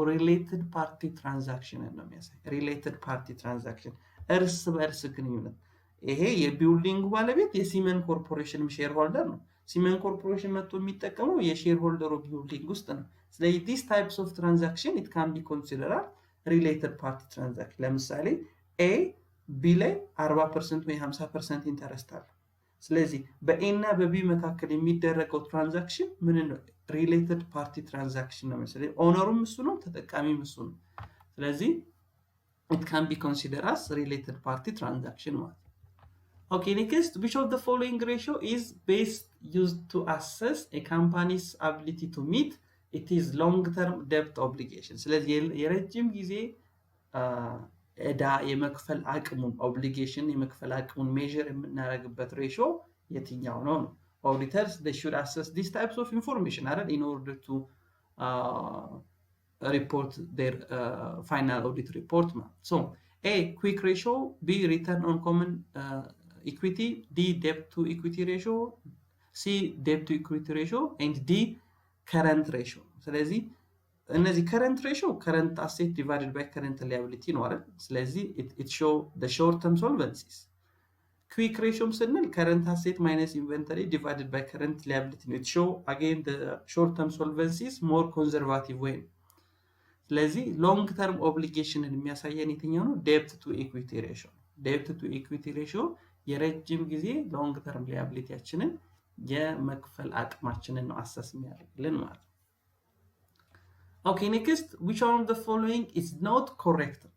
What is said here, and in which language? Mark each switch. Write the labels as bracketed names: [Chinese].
[Amharic] ሪሌትድ ፓርቲ ትራንዛክሽን እንደሚያሳየው። ሪሌትድ ፓርቲ ትራንዛክሽን እርስ በእርስ ግንኙነት። ይሄ የቢልዲንጉ ባለቤት የሲመን ኮርፖሬሽን ሼር ሆልደር ነው። ሲመን ኮርፖሬሽን መጥቶ የሚጠቀመው የሼር ሆልደሩ ቢልዲንግ ውስጥ ነው። ስለዚህ [English] ዲስ ታይፕስ ኦፍ ትራንዛክሽን ኢት ካን ቢ ኮንሲደርድ ሪሌትድ ፓርቲ ትራንዛክሽን። [Amharic] ለምሳሌ ኤ ቢ ላይ 40% ወይ 50% ኢንተረስት አለ። ስለዚህ በኤ እና በቢ መካከል የሚደረገው ትራንዛክሽን ምን ነው? ሪሌትድ ፓርቲ ትራንዛክሽን ነው። ስለዚህ [English] ኦነሩም እሱ ነው፣ ተጠቃሚም እሱ ነው። ስለዚህ it can be considered as related party transaction ማለት። Okay, next, which of the following ratio is best used to assess a company's ability to meet its long-term debt obligation? [Amharic] ስለዚህ የረጅም ጊዜ ዕዳ የመክፈል አቅሙን ኦብሊጌሽን የመክፈል አቅሙን ሜዥር የምናደርግበት ሬሽዮ የትኛው ነው? [English] Auditors, they should assess these types of information in order to report their final audit report. So, A, quick ratio, B, return on common equity, D, debt to equity ratio, C, debt to equity ratio, and D, current ratio. [Amharic] ስለዚህ እነዚህ [English] current ratio current asset divided by current liability [Amharic] ነው አይደል? [English] ስለዚህ it show the short term solvencies. quick ratio ስንል current asset minus inventory divided by current liability ነው። it show again the short term solvencies more conservative way. [Amharic] ስለዚህ [English] long term obligation [Amharic] የሚያሳየን የትኛው ነው? [English] debt to equity ratio. debt to equity ratio [Amharic] የረጅም ጊዜ [English] long term liabilityያችንን [Amharic] የመክፈል አቅማችንን ነው አሰስ የሚያደርግልን ማለት ነው። [English] Okay, next, which one of the following is not correct?